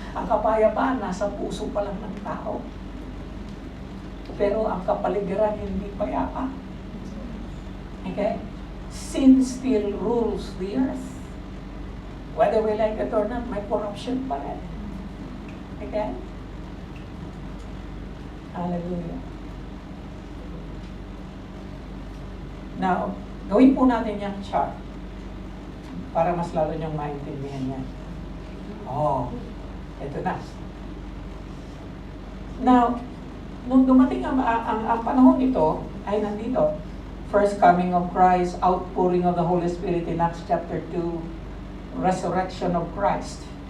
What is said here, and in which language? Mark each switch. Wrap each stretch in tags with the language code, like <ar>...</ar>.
<tl>Ang kapayapaan nasa puso pa lang ng tao. Pero ang kapaligiran hindi payapa.</tl> <en>Okay? Sin still rules the earth. Whether we like it or not,</en> <tl>may corruption pa rin.</tl> <en>Okay? Hallelujah.</en> <tl>Now, gawin po natin yung chart para mas lalo niyong maintindihan yan. Ito na. Now, nung dumating ang panahon ito, ay nandito.</tl> <en>First coming of Christ, outpouring of the Holy Spirit in Acts chapter 2, resurrection of Christ.</en>